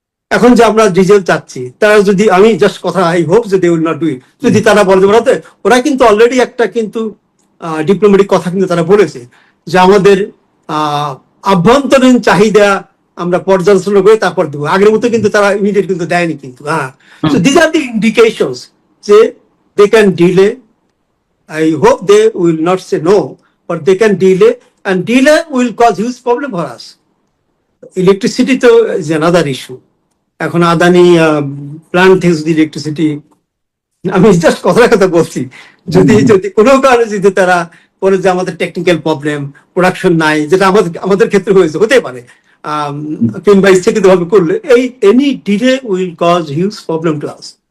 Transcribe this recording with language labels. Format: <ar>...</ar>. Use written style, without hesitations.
<bn>এখন যে আমরা ডিজেল চাচ্ছি, তারা যদি, আমি জাস্ট কথা,</bn> <en>I hope</en> <bn>যে</bn> <en>they will not do it,</en> <bn>যদি তারা বলতে পারে, ওরা কিন্তু অলরেডি একটা কিন্তু ডিপ্লোম্যাটিক কথা কিন্তু তারা বলেছে যে আমাদের আভ্যন্তরীণ চাহিদা আমরা পর্যালোচনা করে তারপর দেবো। আগের মতো কিন্তু তারা ইমিডিয়েট কিন্তু দেয়নি কিন্তু। হ্যাঁ,</bn> <en>so this are the indications</en> <bn>যে</bn> <en>They can delay. I hope they will not say no, but they can delay, and delay will cause huge problem for us. Electricity to is another issue.</en> <bn>এখন Adani plant থেকে যদি electricity, আমি just কথা বলছি, যদি কোনো কারণে যদি তারা বলে যে আমাদের টেকনিক্যাল প্রবলেম, প্রোডাকশন নাই, যেটা আমাদের ক্ষেত্রে হয়েছে, হতে পারে, কিংবা ইচ্ছাকৃত ভাবে করলে, এই</bn> <en>Any delay will cause huge problem to us.</en>